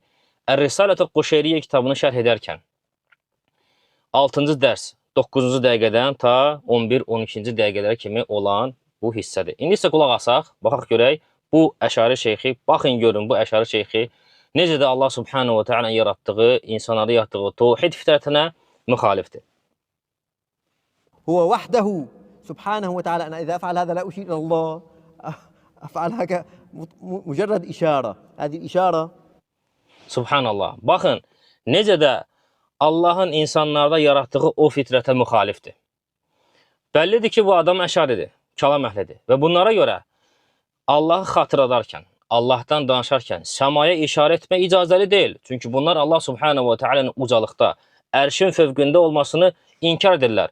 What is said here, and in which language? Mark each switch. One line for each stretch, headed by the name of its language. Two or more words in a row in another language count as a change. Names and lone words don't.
Azerbaijani: Əris-Salatül Quşeyriyyə kitabını şərh edərkən 6-cı dərs 9-cu dəqiqədən ta 11-12-ci dəqiqələrə kimi olan bu hissədir. İndi isə qulaq asaq, baxaq görək bu əşari şeyxi, baxın görün bu əşari şeyxi necə də Allah
Arabic: سبحانه وتعالى
Azerbaijani: yaratdığı, insanları yaratdığı tevhid fitrətinə müxalifdir.
Arabic: هو وحده سبحانه وتعالى. أنا إذا أفعل هذا لا أشير إلى الله، أفعل هكذا مجرد إشارة. هذه الإشارة.
Azerbaijani: Subhanallah. Baxın necə də Allahın insanlarda yaratdığı o fitrətə müxalifdir. Bəllidir ki, bu adam əşaridir, kəlam əhlidir və bunlara görə Allahı xatırladarkən, Allahdan danışarkən səmaya işarə etmək icazəli deyil. Çünki bunlar Allah
Arabic: سبحانه وتعالى'nın
Azerbaijani: ucalıqda, ərşin fövqündə olmasını inkar edirlər.